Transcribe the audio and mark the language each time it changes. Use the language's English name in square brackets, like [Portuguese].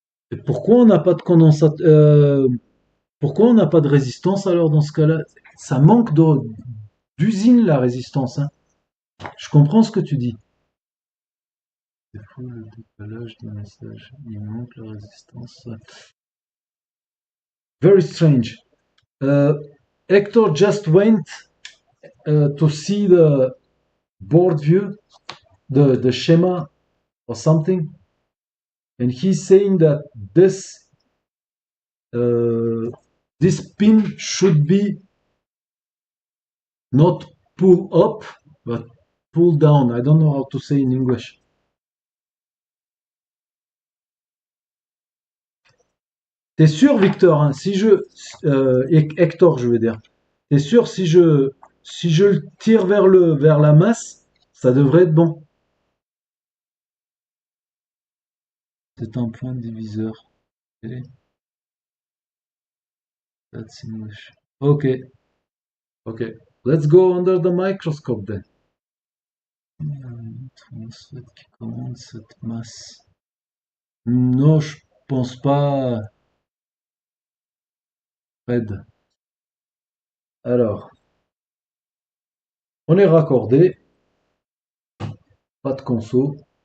[French] Et pourquoi on n'a pas de condensateur, pourquoi on n'a pas de résistance alors dans ce cas-là? Ça manque d'usine la résistance, hein. Je comprends ce que tu dis. C'est fou le décalage des messages. Il manque la résistance. [English] Very strange. Hector just went to see the board view, the schema or something, and he's saying that this uh, this pin should be not pull up, but pull down. I don't know how to say in English. [French] T'es sûr, Victor, hein, si je Hector, je veux dire. T'es sûr si je le tire vers la masse, ça devrait être bon. C'est un point diviseur. [English] Okay, that's English. Ok, ok. Let's go under the microscope then. [French] Qui commande cette masse? Non, je pense pas, Fred. Alors, on est raccordé, pas de conso.